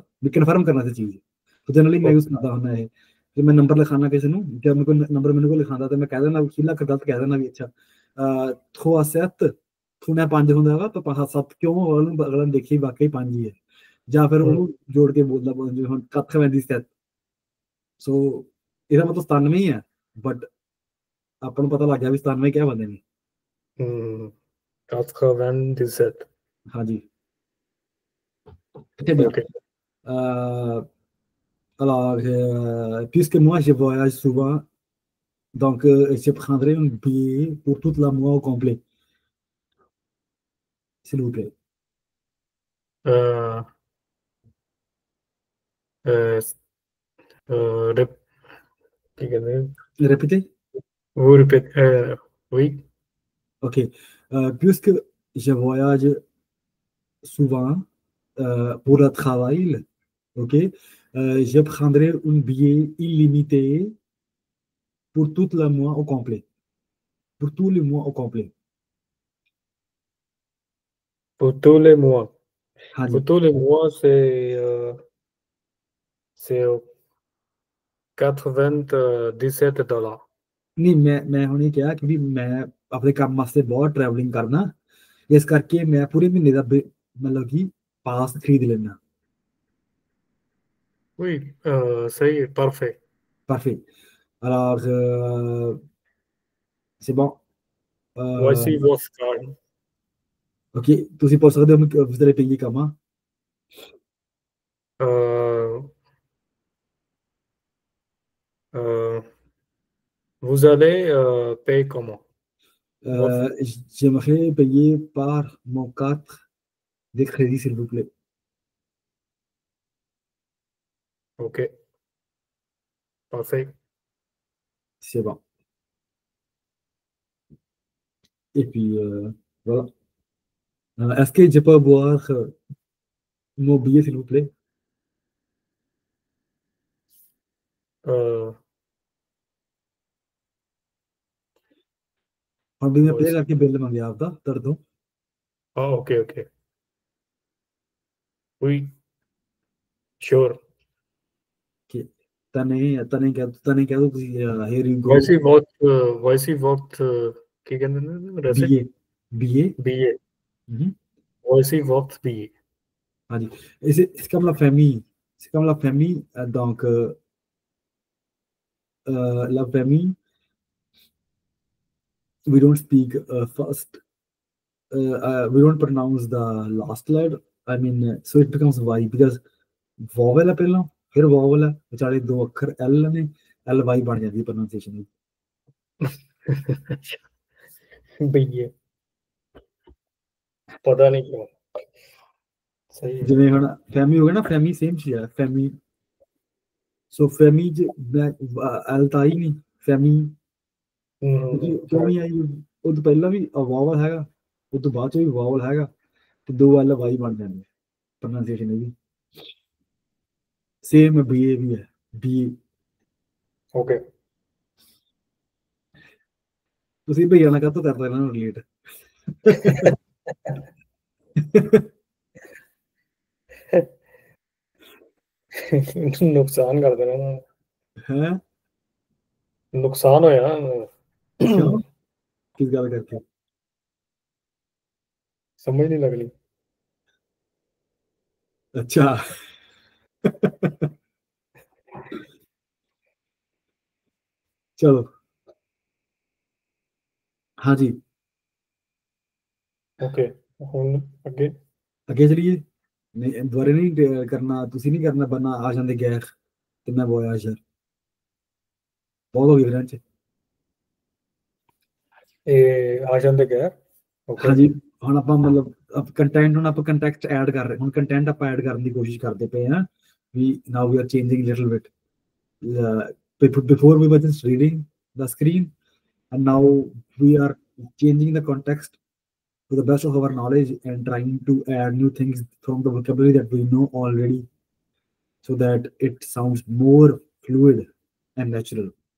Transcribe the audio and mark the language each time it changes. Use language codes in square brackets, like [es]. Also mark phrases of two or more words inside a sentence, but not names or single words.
[pa] ਵੀ ਕਨਫਰਮ ਕਰਨਾ ਸੀ ਚੀਜ਼ ਜਨਰਲੀ ਮੈਂ ਯੂਜ਼ ਕਰਦਾ ਹੁੰਦਾ ਇਹ ਜੇ ਮੈਂ ਨੰਬਰ ਲਿਖਾਣਾ ਕਿਸੇ ਨੂੰ ਜਦ ਮੈਂ ਕੋਈ ਨੰਬਰ ਮੈਨੂੰ ਕੋਲ ਲਿਖਾਉਂਦਾ ਤੇ ਮੈਂ ਕਹਿ ਦਿੰਦਾ ਅਖੀਰਲਾ ਅੱਖਰ ਗਲਤ ਕਹਿ ਦਿੰਦਾ ਵੀ ਅੱਛਾ ਥੋੜਾ ਸੈੱਟ ਥੋੜਾ 5 ਹੁੰਦਾ ਵਾ ਤਾਂ 7 ਕਿਉਂ ਉਹਨੂੰ ਅਗਲਾ ਦੇਖੀ ਵਾਕਈ 5 ਹੀ ਹੈ ਜਾਂ ਫਿਰ ਉਹਨੂੰ ਜੋੜ ਕੇ ਬੋਲਦਾ ਜਿਵੇਂ ਹੁਣ 97 ਸੋ ਇਹਦਾ ਮਤਲਬ 97 ਹੀ ਹੈ ਬਟ ਆਪਾਂ ਨੂੰ ਪਤਾ ਲੱਗ ਗਿਆ ਵੀ 97 ਕਿਆ ਬੰਦੇ ਨੇ 97 [fr] ਹਾਂਜੀ très bien. ok Alors, puisque moi je voyage souvent, donc je prendrai un billet pour toute la mois au complet, s'il vous plaît. [pa] euh, euh, ਕੀ ਕਹਿੰਦੇ [fr] Répétez. vous répétez oui Ok. Puisque je voyage souvent pour le travail, ok, je prendrai un billet illimité pour tout le mois au complet. Pour tous les mois au complet. pour tous les mois हाँ pour जी tous les mois c'est 97 $। [pa] ਨਹੀਂ ਮੈਂ ਹੁਣ ਇਹ ਕਿਹਾ ਕਿ ਵੀ ਮੈਂ ਆਪਣੇ ਕੰਮ ਵਾਸਤੇ ਬਹੁਤ ਟਰੈਵਲਿੰਗ ਕਰਨਾ ਇਸ ਕਰਕੇ ਮੈਂ ਪੂਰੇ ਮਹੀਨੇ ਦਾ ਮਤਲਬ ਕਿ ਪਾਸ ਖਰੀਦ ਲੈਣਾ [fr] Oui, [pa] ਸਹੀ ਹੈ [fr] parfait parfait alors c'est bon voici votre card [pa] ok ਤੁਸੀਂ ਪੁੱਛ ਸਕਦੇ ਹੋ ਕਿ [fr] vous allez payer comment Euh, euh, vous allez payer comment votre j'aimerais payer par mon carte de crédit s'il vous plaît ok parfait c'est bon et puis voilà est-ce que je peux avoir mon billet s'il vous plaît euh, [hi] और भी मैं पे [fr] voici [hi] करके बिल मंगया आपका कर दूं [fr] ah ok ok oui sure [hi] कि तने क्या तो [en] here you go [fr] voici votre [pa] ਕੀ ਕਹਿੰਦੇ ਨੇ ਰਸੀਦ [fr] billet billet billet Mhm. voici votre billet [hi] हाँ जी [fr] c'est comme la famille c'est comme la famille donc la famille [en] we don't speak first we don't pronounce the last letter I mean so it becomes y because vowel [hi] है पहला फिर vowel है बेचारे दो अक्षर l ने ly बन जाती है [en] pronunciation [pa] billet ਪਤਾ ਨਹੀਂ ਕਿਉਂ ਸਹੀ ਹੈ ਜਿਵੇਂ ਹੁਣ ਫੈਮਿਲੀ ਹੋ ਗਿਆ ਨਾ ਫੈਮਿਲੀ ਸੇਮ ਚੀਜ਼ ਹੈ ਫੈਮਿਲੀ ਸੋ ਫੈਮੀ ਚ ਐਲ ਤਾਂ ਆਈ ਨਹੀਂ ਫੈਮੀ ਕਿਉਂ ਨਹੀਂ ਆਈ ਉਹ ਤੋਂ ਪਹਿਲਾਂ ਵੀ ਵਾਵਲ ਹੈਗਾ ਉਹ ਤੋਂ ਬਾਅਦ ਚ ਵੀ ਵਾਵਲ ਹੈਗਾ ਤੇ ਦੋ ਐਲ ਵਾਈ ਬਣ ਜਾਂਦੇ ਪ੍ਰੋਨਾਂਸੀਏਸ਼ਨ ਇਹਦੀ ਸੇਮ ਬੀਏ ਵੀ ਹੈ ਬੀ ओके ਤੁਸੀਂ ਭਈਆ ਨਾਲ ਕਾਹਤੋਂ ਕਰਦੇ ਇਹਨਾਂ ਨੂੰ ਰਿਲੇਟ [hi] नुकसान कर देना ना [pa] ਹੈ ਨੁਕਸਾਨ ਹੋਇਆ ਕਿਉਂ ਕਿਸ ਗੱਲ ਕਰਕੇ ਸਮਝ ਨਹੀਂ ਲੱਗਣੀ ਅੱਛਾ ਚਲੋ ਹਾਂਜੀ ओके ਹੁਣ ਅੱਗੇ ਅੱਗੇ ਚਲੀਏ ਨਹੀਂ ਦੁਬਾਰੇ ਨਹੀਂ ਕਰਨਾ ਤੁਸੀਂ ਨਹੀਂ ਕਰਨਾ ਬੰਨਾ ਆ ਜਾਂਦੇ ਗੈਰ ਤੇ ਮੈਂ ਵੋਇਆਜਰ ਬਹੁਤ ਹੋ ਗਈ ਫਰੈਂਚ ਇਹ ਆ ਜਾਂਦੇ ਗੈਰ ਓਕੇ ਹਾਂਜੀ ਹੁਣ ਆਪਾਂ ਮਤਲਬ ਕੰਟੈਂਟ ਹੁਣ ਆਪਾਂ ਕੰਟੈਕਸਟ ਐਡ ਕਰ ਰਹੇ ਹੁਣ ਕੰਟੈਂਟ ਆਪਾਂ ਐਡ ਕਰਨ ਦੀ ਕੋਸ਼ਿਸ਼ ਕਰਦੇ ਪਏ ਹਾਂ [en] we now we are changing little bit before we were just reading the screen and now we are changing the context to the best of our knowledge and trying to add new things from the vocabulary that we know already so that it sounds more fluid and natural